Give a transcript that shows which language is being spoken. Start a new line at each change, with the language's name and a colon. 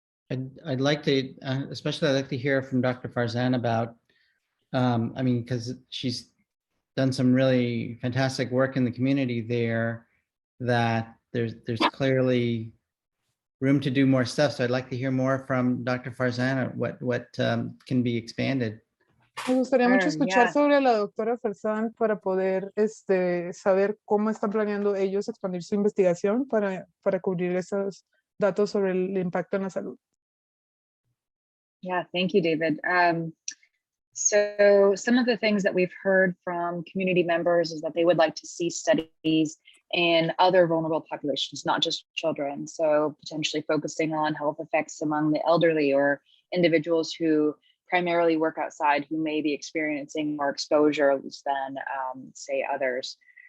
English: I'd like to, especially I'd like to hear from Dr. Farzan about, I mean, because she's done some really fantastic work in the community there, that there's clearly room to do more stuff. So I'd like to hear more from Dr. Farzan, what can be expanded.
Spanish: Me gustaría mucho
English: Sure,
Spanish: escuchar
English: yeah.
Spanish: sobre la doctora Farzan para poder saber cómo están planeando ellos expandir su investigación para cubrir esos datos sobre el impacto en la salud.
English: Yeah, thank you, David. So some of the things that we've heard from community members is that they would like to see studies in other vulnerable populations, not just children. So potentially focusing on health effects among the elderly or individuals who primarily work outside who may be experiencing more exposures than say others.